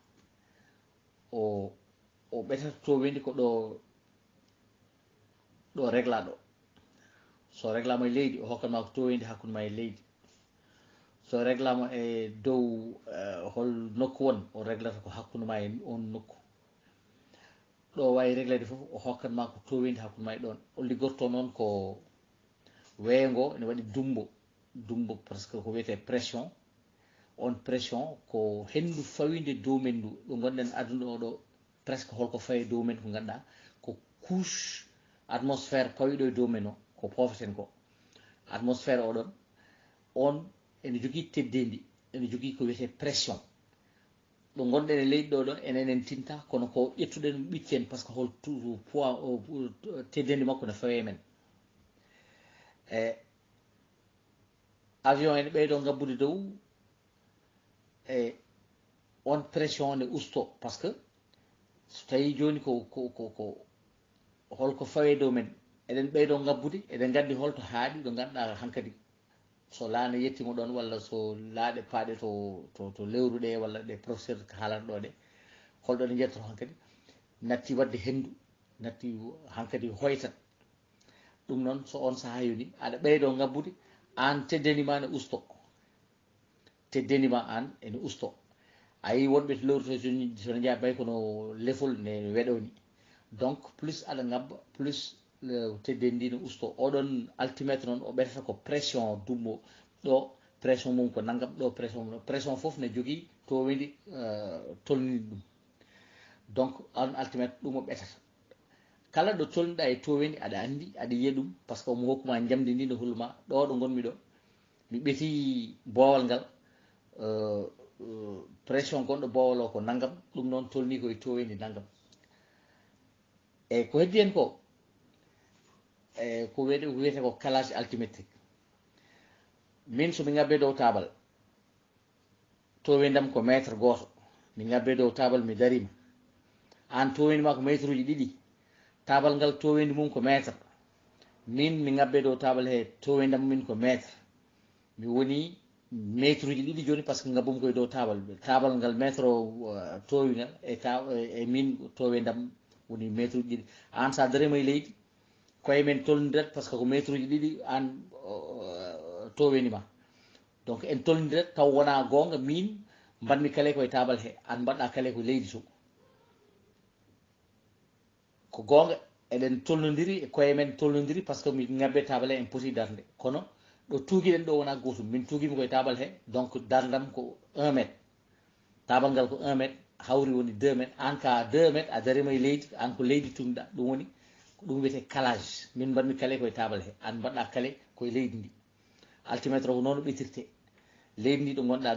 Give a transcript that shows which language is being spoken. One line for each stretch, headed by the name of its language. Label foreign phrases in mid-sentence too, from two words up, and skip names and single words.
Fula: o ɓetata towendi ko ɗo régla ɗo so réglama e leydi o hokkatma ko towendi hakkude ma e leydi so réglama e dow hol nokku won o réglata ko hakkude ma e on nokku ɗo wawi réglade foof o hokkatma ko towendi hakkude ma e ɗon o liggorto noon ko weeyo ne waɗi dumbo
French: par ce
Fula: que ko wiyete pression on pression ko hendu fawide dow men ndu ɗo gonɗen aduna oɗo presque holko fawi dow men ko ganduɗa ko
French: couche atmosphére
Fula: pawiɗo e dow men o ko pofeten ko atmosphére oɗon on ene jogui teddendi ene jogui ko wiyete pression ɗo gonɗen e leydi ɗo ɗon enen tinta kono ko ƴettuɗen ɓitten
French: par ce que
Fula: hol poids teddendi makko ne fawe men e avion ene ɓeydo ngabbude dow e on pression ne usto
French: par ce que
Fula: so tawi joni ko holko fawe dow men eɗen ɓeydo ngabbude eɗen gandi holto haaɗi ɗo ganduɗa hankkadi so laana yettimo ɗon walla so laaɗe paaɗe to lewru ɗe walla ɗe professeur haalata ɗo ɗe holɗo ɗe jettoto hankkadi natti wadde hendu natti hankkadi hoytat ɗum noon so on saaha yoni aɗa ɓeydo ngabbude an teddeni ma ne usto teddeni ma an ene usto ayi wonɓe to lewru to sono jaa bay kono lefol ne weɗoni
French: donc plus
Fula: aɗa ngabba plus teddedi ndi ne usto oɗon altimétre noon o ɓetata ko pression dummo ɗo pression mum ko naggam ɗo pression foof ne jogui towendi tolnidi ɗum donc on altimétre ɗum o ɓetata kala ɗo tolniɗa e towendi aɗa andi aɗa yiya ɗum
French: par ce que
Fula: omo hokkuma jamdi ndi no hulma ɗo gonmi ɗo mi ɓeeti boowal ngal pression gonɗo boowal o ko naggam ɗum noon tolni koye towendi naggam eyyi ko heddi hen ko ko wiyete ko
French: calage altimétrique
Fula: min somi ngabbe dow tabal towendam ko métre goto mi ngabbe dow tabal mi darima an towendi ma ko métre uji ɗiɗi tabal ngal towendi mum ko métre min mi ngabbe dow tabal he towendam min ko métre mi woni métre uji ɗiɗi joni
French: par ce que
Fula: ngabbumi koye dow tabal ngal métre o towi ngal e min towendam woni métre uji ɗiɗi an sa darima e leydi koye men tolnirat
French: par ce que
Fula: ko métre uji ɗiɗi an towendi ma donc en tolnirat taw wona gonga min mbanmi kale koye tabal he an mbaɗɗa kale ko leydi to ko gonga eɗen tolnodiri koye men tolnodiri
French: par ce que
Fula: mi ngabbe tabal he en poti darde kono ɗo tuuguiɗen ɗo wona gotum min tuuguimi koye tabal he donc dardam ko 1 métre tabal ngal ko 1 métre hawri woni 2 métre an ka 2 métre a darima e leydi an ko leydi tugnuɗa ɗum woni ko ɗum wiyete calage min mbanmi kale koye tabal he an mbaɗɗa kale koye leydi ndi altimétre ko noon ɓetirte leydi ndi ɗo gonɗa